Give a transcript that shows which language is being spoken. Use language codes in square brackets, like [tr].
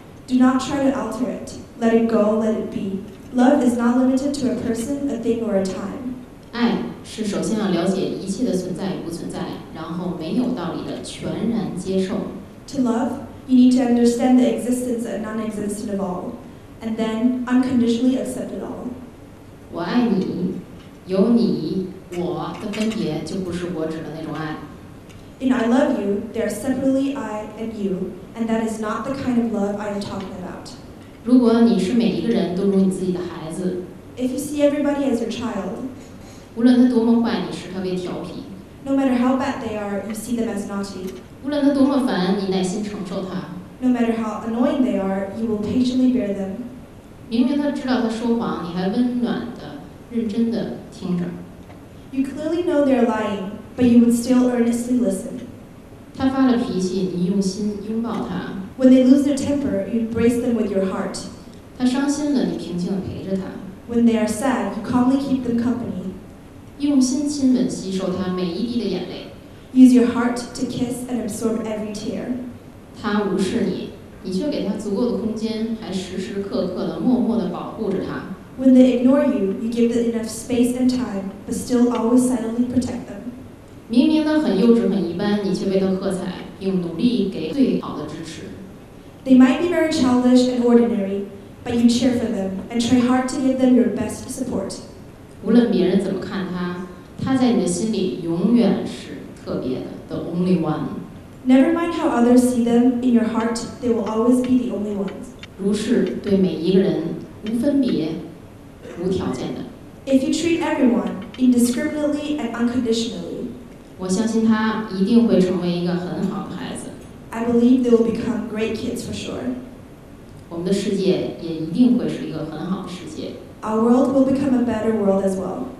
[en] Do not try to alter it. Let it go, let it be. Love is not limited to a person, a thing, or a time. [zh] 爱是首先要了解一切的存在与不存在，然后没有道理的全然接受。 [en] To love, you need to understand the existence and non-existence of all, and then unconditionally accept it all. [zh] 我爱你，有你我的分别就不是我指的那种爱。 [en] In I love you, there are separately I and you, and that is not the kind of love I am talking about. [zh] 如果你是每一个人都如你自己的孩子， [en] If you see everybody as your child, [zh] 无论他多么坏，你视他为调皮； [en] no matter how bad they are, you see them as naughty. [zh] 无论他多么烦，你耐心承受他。 [en] No matter how annoying they are, you will patiently bear them. [zh] 明明他知道他说谎，你还温暖的、认真的听着。 [en] You clearly know they're lying, but you would still earnestly listen. [zh] 他发了脾气，你用心拥抱他； [en] When they lose their temper, you embrace them with your heart. [zh] 他伤心了，你平静地陪着他， [en] When they are sad, you calmly keep them company. [zh] 用心亲吻吸收他每一滴的眼泪。 [en] Use your heart to kiss and absorb every tear. [zh] 他无视你，你却给他足够的空间，还时时刻刻地默默地保护着他。 [en] When they ignore you, you give them enough space and time, but still always silently protect them. [zh] 明明他很幼稚、很一般，你却为他喝彩，用努力给最好的支持。 [en] They might be very childish and ordinary, but you cheer for them and try hard to give them your best support. [zh] 无论别人怎么看他，他在你的心里永远是特别的 ， [en] the only one。 Never mind how others see them, in your heart, they will always be the only ones. [zh] 如是对每一个人无分别、无条件的。 [en] If you treat everyone indiscriminately and unconditionally, [zh] 我相信他一定会成为一个很好的孩子。 [en] I believe they will become great kids for sure. [zh] 我们的世界也一定会是一个很好的世界。 [en] Our world will become a better world as well.